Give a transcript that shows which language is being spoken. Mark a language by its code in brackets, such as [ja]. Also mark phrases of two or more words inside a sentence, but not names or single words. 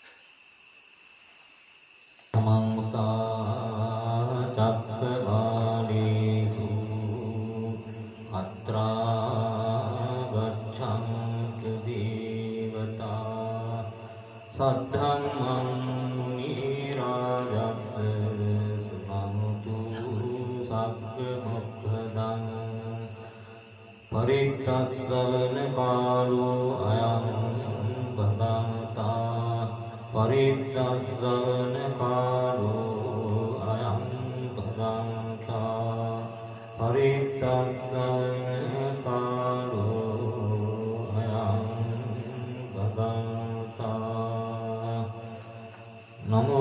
[pi] සමන්තා චක්කවාලේසු අත්‍රා ගච්ඡන්තු දේවතා සද්ධම්මං මුනි රාජස්ස සුනන්තු සග්ග මොක්ඛදං පරිත්තස්සවන කාලෝ අයං භගවතා පරිත්තස්සවන කාලෝ අයං භගවතා පරිත්තස්සවන කාලෝ අයං භගවතා නමෝ